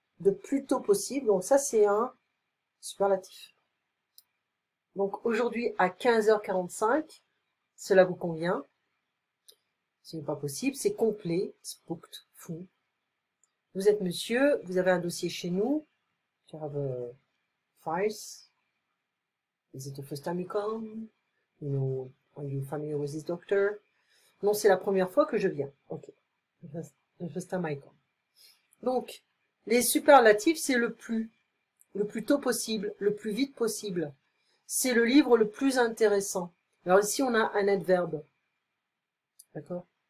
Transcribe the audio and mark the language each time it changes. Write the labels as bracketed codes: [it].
[fr] Le plus tôt possible. Donc, ça, c'est un superlatif. Donc, aujourd'hui, à 15h45, cela vous convient? Ce n'est pas possible, c'est complet, [en] it's booked, full. [fr] Vous êtes monsieur, vous avez un dossier chez nous. [en] You have a files. Is it the first time you come? You know, are you familiar with this doctor? [fr] Non, c'est la première fois que je viens. Ok. [en] The first time I come. [fr] Donc, les superlatifs, c'est le plus tôt possible, le plus vite possible. C'est le livre le plus intéressant. Alors ici, on a un adverbe. D'accord?